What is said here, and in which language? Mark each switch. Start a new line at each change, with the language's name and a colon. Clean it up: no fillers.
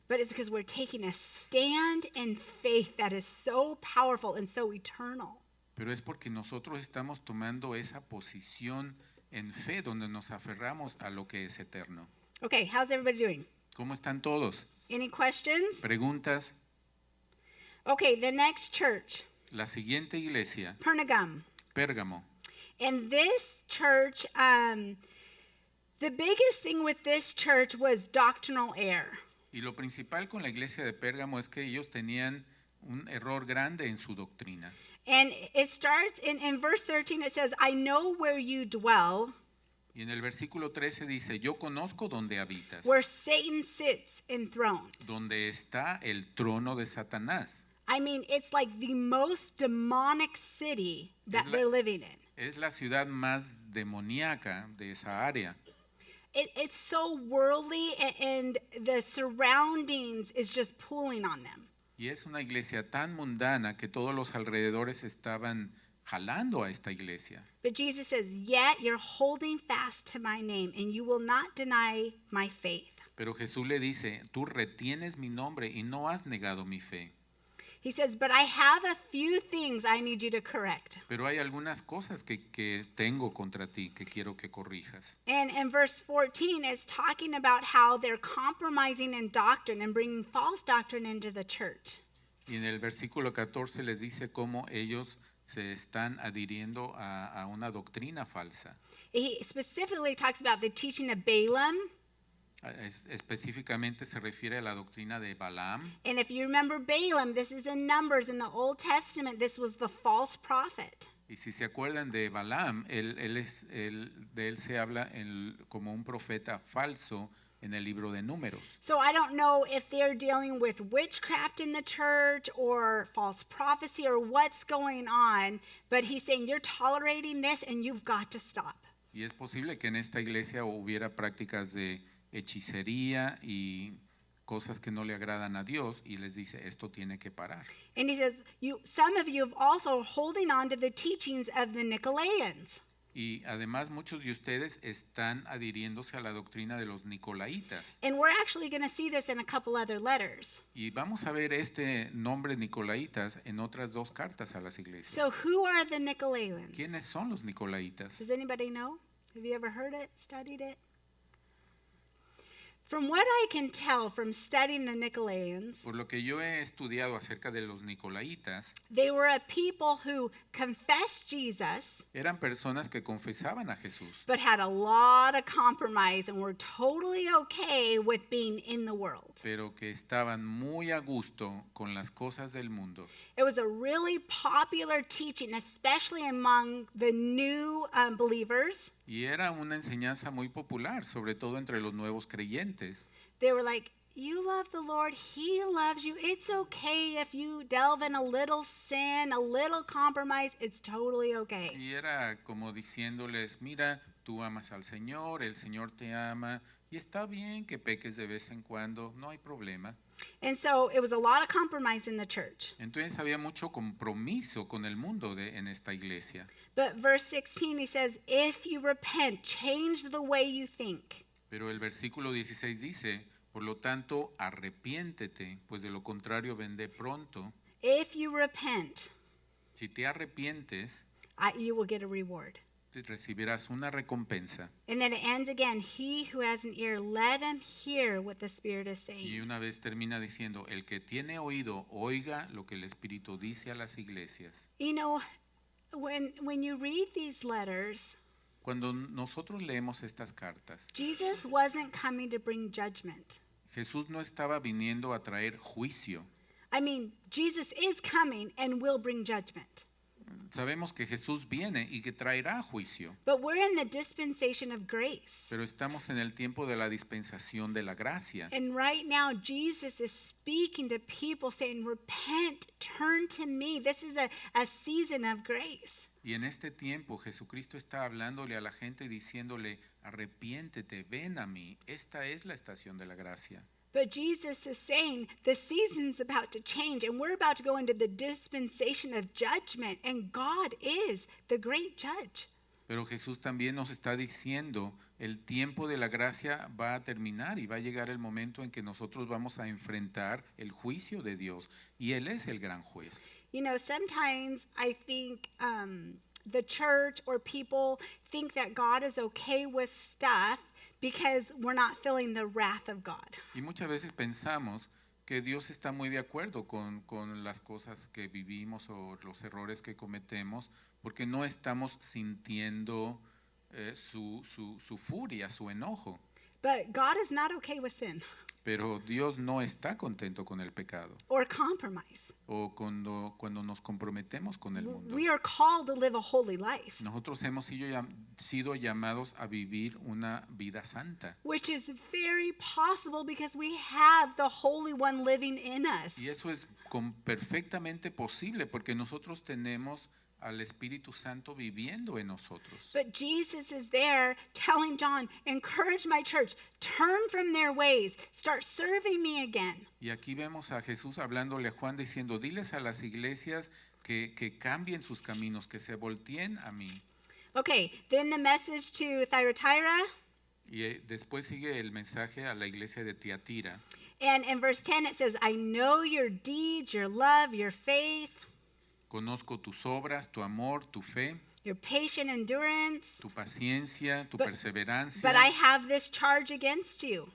English: But it's because we're taking a stand in faith that is so powerful and so eternal.
Spanish: Pero es porque nosotros estamos tomando esa posición en fe donde nos aferramos a lo que es eterno.
English: Okay, how's everybody doing?
Spanish: ¿Cómo están todos?
English: Any questions?
Spanish: ¿Preguntas?
English: Okay, the next church,
Spanish: La siguiente iglesia,
English: Pergamum.
Spanish: Pérgamo.
English: And this church, the biggest thing with this church was doctrinal error.
Spanish: Y lo principal con la iglesia de Pérgamo es que ellos tenían un error grande en su doctrina.
English: And it starts in verse 13, it says, I know where you dwell,
Spanish: Y en el versículo 13 dice, yo conozco donde habitas,
English: where Satan sits enthroned.
Spanish: donde está el trono de Satanás.
English: I mean, it's like the most demonic city that
Spanish: Es la-
English: they're living in.
Spanish: Es la ciudad más demoníaca de esa área.
English: It's so worldly, and the surroundings is just pulling on them.
Spanish: Y es una iglesia tan mundana que todos los alrededores estaban jalando a esta iglesia.
English: But Jesus says, yet you're holding fast to my name, and you will not deny my faith.
Spanish: Pero Jesús le dice, tú retienes mi nombre y no has negado mi fe.
English: He says, but I have a few things I need you to correct.
Spanish: Pero hay algunas cosas que tengo contra ti que quiero que corrijas.
English: And in verse 14, it's talking about how they're compromising in doctrine and bringing false doctrine into the church.
Spanish: Y en el versículo 14 les dice cómo ellos se están adhiriendo a una doctrina falsa.
English: He specifically talks about the teaching of Balaam.
Spanish: Específicamente se refiere a la doctrina de Balaam.
English: And if you remember Balaam, this is in Numbers in the Old Testament. This was the false prophet.
Spanish: Y si se acuerdan de Balaam, de él se habla como un profeta falso en el libro de Números.
English: So I don't know if they're dealing with witchcraft in the church or false prophecy or what's going on, but he's saying you're tolerating this and you've got to stop.
Spanish: Y es posible que en esta iglesia hubiera prácticas de hechicería y cosas que no le agradan a Dios, y les dice, esto tiene que parar.
English: And he says, some of you have also holding on to the teachings of the Nicolaitans.
Spanish: Y además muchos de ustedes están adhiriéndose a la doctrina de los nicolaitas.
English: And we're actually going to see this in a couple other letters.
Spanish: Y vamos a ver este nombre nicolaitas en otras dos cartas a las iglesias.
English: So who are the Nicolaitans?
Spanish: ¿Quiénes son los nicolaitas?
English: Does anybody know? Have you ever heard it, studied it? From what I can tell from studying the Nicolaitans,
Spanish: Por lo que yo he estudiado acerca de los nicolaitas,
English: they were a people who confessed Jesus,
Spanish: eran personas que confesaban a Jesús,
English: but had a lot of compromise and were totally okay with being in the world.
Spanish: pero que estaban muy a gusto con las cosas del mundo.
English: It was a really popular teaching, especially among the new believers.
Spanish: Y era una enseñanza muy popular, sobre todo entre los nuevos creyentes.
English: They were like, you love the Lord, He loves you. It's okay if you delve in a little sin, a little compromise. It's totally okay.
Spanish: Y era como diciéndoles, mira, tú amas al Señor, el Señor te ama, y está bien que peques de vez en cuando, no hay problema.
English: And so it was a lot of compromise in the church.
Spanish: Entonces había mucho compromiso con el mundo en esta iglesia.
English: But verse 16, he says, if you repent, change the way you think.
Spanish: Pero el versículo 16 dice, por lo tanto, arrepiéntete, pues de lo contrario vendré pronto.
English: If you repent,
Spanish: Si te arrepientes,
English: you will get a reward.
Spanish: te recibirás una recompensa.
English: And then it ends again, he who has an ear, let him hear what the Spirit is
Spanish: Y
English: saying.
Spanish: una vez termina diciendo, el que tiene oído, oiga lo que el Espíritu dice a las iglesias.
English: You know, when you read these letters,
Spanish: Cuando nosotros leemos estas cartas,
English: Jesus wasn't coming to bring judgment.
Spanish: Jesús no estaba viniendo a traer juicio.
English: I mean, Jesus is coming and will bring judgment.
Spanish: Sabemos que Jesús viene y que traerá juicio,
English: But we're in the dispensation of grace.
Spanish: pero estamos en el tiempo de la dispensación de la gracia.
English: And right now, Jesus is speaking to people saying, repent, turn to me. This is a season of grace.
Spanish: Y en este tiempo Jesucristo está hablándole a la gente y diciéndole, arrepiéntete, ven a mí. Esta es la estación de la gracia.
English: But Jesus is saying the season's about to change and we're about to go into the dispensation of judgment, and God is the great judge.
Spanish: Pero Jesús también nos está diciendo, el tiempo de la gracia va a terminar y va a llegar el momento en que nosotros vamos a enfrentar el juicio de Dios. Y Él es el gran juez.
English: You know, sometimes I think the church or people think that God is okay with stuff because we're not feeling the wrath of God.
Spanish: Y muchas veces pensamos que Dios está muy de acuerdo con las cosas que vivimos o los errores que cometemos porque no estamos sintiendo su furia, su enojo.
English: But God is not okay with sin
Spanish: Pero Dios no está contento con el pecado
English: or compromise.
Spanish: o cuando nos comprometemos con el mundo.
English: We are called to live a holy life,
Spanish: Nosotros hemos sido llamados a vivir una vida santa.
English: which is very possible because we have the Holy One living in us.
Spanish: Y eso es perfectamente posible porque nosotros tenemos al Espíritu Santo viviendo en nosotros.
English: But Jesus is there telling John, encourage my church, turn from their ways, start serving me again.
Spanish: Y aquí vemos a Jesús hablándole a Juan diciendo, diles a las iglesias que cambien sus caminos, que se volteen a mí.
English: Okay, then the message to Thyatira.
Spanish: Y después sigue el mensaje a la iglesia de Tiatira.
English: And in verse 10 it says, I know your deeds, your love, your faith,
Spanish: Conozco tus obras, tu amor, tu fe,
English: your patient endurance,
Spanish: tu paciencia, tu
English: But-
Spanish: perseverancia,
English: but I have this charge against you.